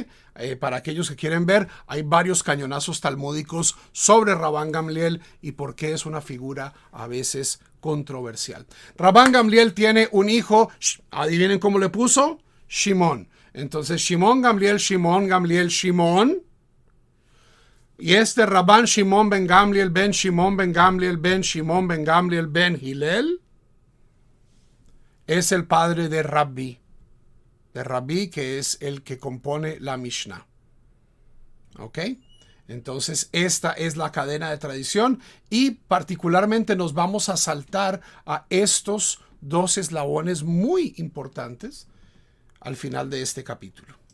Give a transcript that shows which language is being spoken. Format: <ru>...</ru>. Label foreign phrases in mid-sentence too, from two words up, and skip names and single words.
<es>Para aquellos que quieren ver, hay varios cañonazos talmúdicos sobre Rabban Gamliel y por qué es una figura a veces controversial. Rabban Gamliel tiene un hijo, adivinen cómo le puso, Shimon. Entonces, Shimon Gamliel, Shimon Gamliel, Shimon. Y este Rabban Shimon ben Gamliel, ben Shimon ben Gamliel, ben Shimon ben Gamliel, ben Hillel, es el padre de Rabbi, que es el que compone la Mishnah. ¿Ok? Entonces, esta es la cadena de tradición y particularmente nos vamos a saltar a estos dos eslabones muy importantes al final de este capítulo.</es>